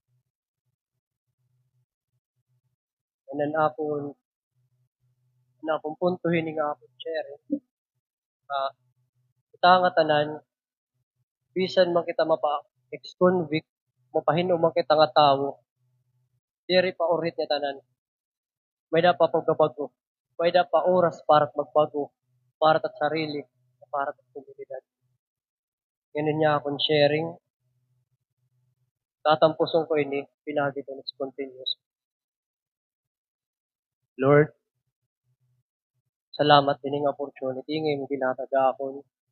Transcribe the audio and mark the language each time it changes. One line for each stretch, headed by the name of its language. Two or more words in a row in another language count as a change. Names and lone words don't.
Waray: Inan akong puntuhin nga akong share. Kita nga tanan, bisan man kita ex-convict, mapahinom man kita nga tao, diri pa urit niya tanan. May napapagabago. may da pa oras para magbago, para at sarili, para at komunidad. Ganun niya akong sharing. Tatampuson ko ini, pinagi ko ng spontaneous. Lord, salamat din ng opportunity ngayon ginataga ako.